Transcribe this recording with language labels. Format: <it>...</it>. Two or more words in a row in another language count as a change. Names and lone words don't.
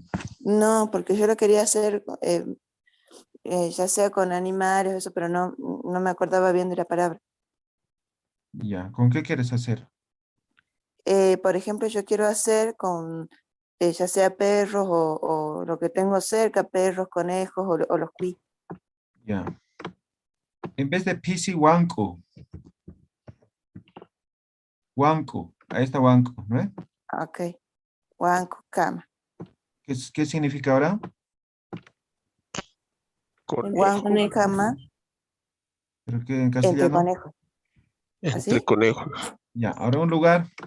<es>No, porque yo lo quería hacer ya sea con animales, eso, pero no me acordaba bien de la palabra. Ya, ¿con qué quieres hacer? Por ejemplo, yo quiero hacer con ya sea perros o lo que tengo cerca, perros, conejos o los cuy. Ya. En vez de pisi, wanku. Wanku. Ahí está wanku, ¿no?</es> <ay>Ok. Huanco, cama.</ay> <es>¿Qué significa ahora?</es> <ay>Huanco, cama,</ay> <es>¿Pero qué en entre castellano? conejos. ¿Así? Entre conejos. Ya, ahora un lugar.</es>